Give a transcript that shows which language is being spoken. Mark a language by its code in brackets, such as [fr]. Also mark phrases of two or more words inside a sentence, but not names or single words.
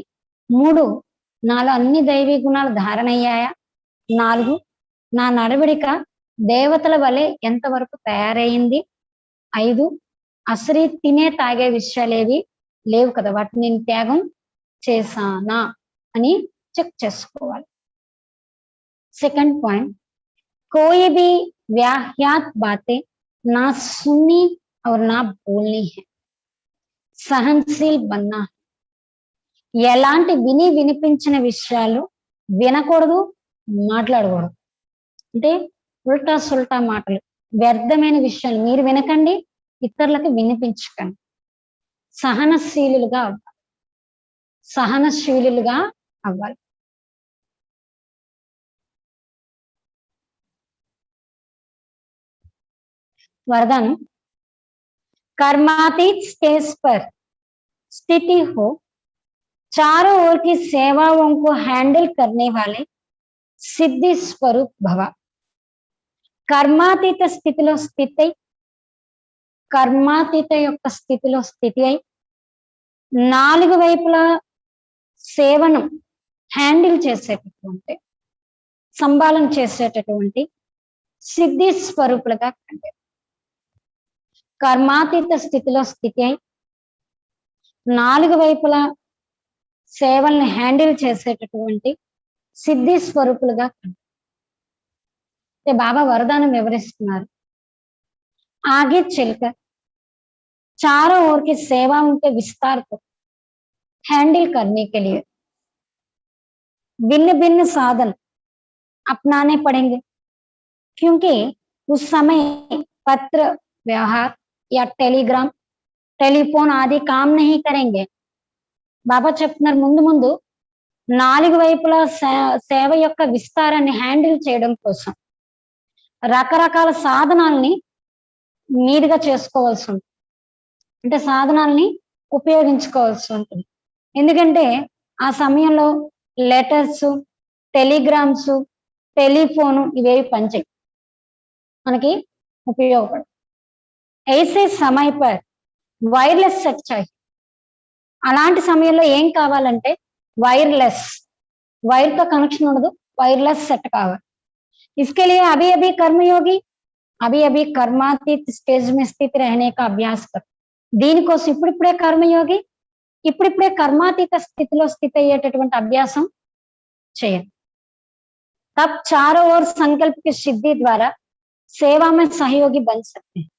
[te] మూడు, నాలో అన్ని దైవీ గుణాలు ధారణ అయ్యాయా. నాలుగు, నా నడవడిక దేవతల వలె ఎంతవరకు తయారైంది. ఐదు, అసలు తినే తాగే విషయాలేవి లేవు కదా, వాటిని నేను త్యాగం చేశానా అని చెక్ చేసుకోవాలి. [hi] सेकंड पॉइंट, कोई भी व्याह्यात बातें ना सुननी और ना बोलनी है, सहनशील बनना है. [te] ఎలాంటి విని వినిపించిన విషయాలు వినకూడదు, మాట్లాడకూడదు. అంటే [hi] उल्टा सुल्टा [te] మాటలు, వ్యర్థమైన విషయాలు మీరు వినకండి, ఇతరులకు వినిపించకండి. సహనశీలుగా అవ్వాలి, సహనశీలుగా అవ్వాలి. [hi] वरदान, कर्मातीत स्टेज पर स्थिति हो, चारों ओर की सेवाओं को हैंडल करने वाले सिद्धि स्वरूप भव. [te] కర్మాతీత స్థితిలో స్థితి అయి, కర్మాతీత యొక్క స్థితిలో స్థితి అయి, నాలుగు వైపులా సేవను హ్యాండిల్ చేసేటటువంటి, సంభాళన చేసేటటువంటి సిద్ధి స్వరూపులుగా కంటే, కర్మాతీత స్థితిలో స్థితి అయి నాలుగు వైపులా సేవల్ని హ్యాండిల్ చేసేటటువంటి సిద్ధి స్వరూపులుగా కంటే. బాబా వరదానం వివరిస్తున్నారు. [hi] आगे चलकर चारों ओर की सेवाओं के विस्तार को हैंडल करने के लिए भिन्न भिन्न साधन अपनाने पड़ेंगे, क्योंकि उस समय पत्र व्यवहार या टेलीग्राम टेलीफोन आदि काम नहीं करेंगे. [te] బాబా చెప్తున్నారు ముందు ముందు నాలుగు వైపులా సేవ యొక్క విస్తారాన్ని హ్యాండిల్ చేయడం కోసం రకరకాల సాధనాల్ని మీదుగా చేసుకోవాల్సి ఉంటుంది. అంటే సాధనాల్ని ఉపయోగించుకోవాల్సి ఉంటుంది. ఎందుకంటే ఆ సమయంలో లెటర్స్, టెలిగ్రామ్స్, టెలిఫోను ఇవేవి పనిచేయి, మనకి ఉపయోగపడు. [hi] ऐसे समय पर [en] wireless set [hi] चाहिए. [te] అలాంటి సమయంలో ఏం కావాలంటే వైర్లెస్, వైర్తో కనెక్షన్ ఉండదు, [en] wireless set [te] కావాలి. [hi] इसके लिए अभी अभी कर्मयोगी अभी अभी कर्मातीत स्टेज में स्थित रहने का अभ्यास कर. [te] దీనికోసం ఇప్పుడిప్పుడే కర్మయోగి, ఇప్పుడిప్పుడే కర్మాతీత స్థితిలో స్థితి అయ్యేటటువంటి అభ్యాసం చేయండి. [hi] तब चारों ओर संकल्प की सिद्धि द्वारा सेवा में सहयोगी बन सकते हैं.